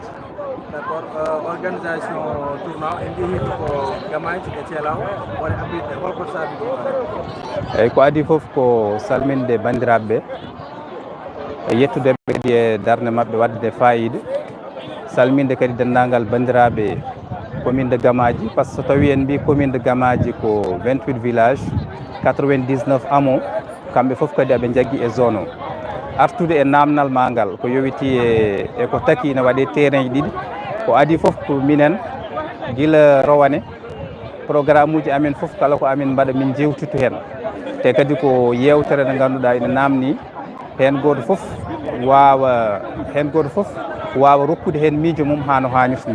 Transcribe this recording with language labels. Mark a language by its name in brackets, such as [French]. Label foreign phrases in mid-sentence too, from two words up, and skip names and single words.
[Fula] D'accord, [French] organisation tournoi [Fula] en jeehi ko Gamaji e Thielaw woni abrite holko saabi ɗum? Eyyi ko adi foof ko salminde bandiraɓe e yettude kadi e darde mabɓe wadde fayida, salminde kadi dendagal bandiraɓe commune de Gamaji par ce que so tawi en mbi commune de Gamaji ko [French] 28 villages 99 hameaux, [Fula] kamɓe foof kadi aɓe jaggi e zone o. Artude e namdal ma ngal ko yowiti e ko taki ne waɗe terrain ji ɗiɗi, ko adi foof ko minen gila rowane programme uji amen foof kala ko amin mbaɗa min jewtito hen, te kadi ko yewtere nde ganduɗa ene namni hen goto foof wawa rokkude hen miijo mum hano hannirta ni.